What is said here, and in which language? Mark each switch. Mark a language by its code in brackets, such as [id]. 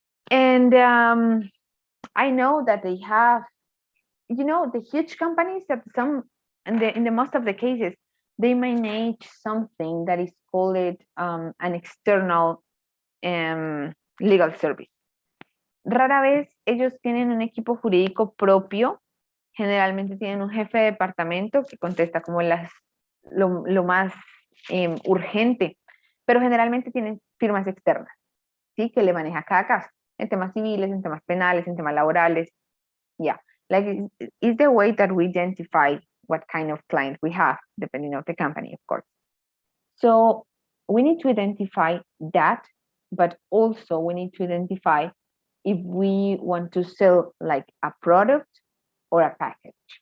[en] And I know that they have, the huge companies that some, and in the most of the cases, they manage something that is called an external legal service. [es] Rara vez ellos tienen un equipo jurídico propio. Generalmente tienen un jefe de departamento que contesta como lo más urgente, pero generalmente tienen firmas externas, ¿sí? Que le maneja cada caso, en temas civiles, en temas penales, en temas laborales. [en] Yeah, like it's the way that we identify what kind of client we have, depending on the company, of course. So we need to identify that, but also we need to identify if we want to sell like a product or a package.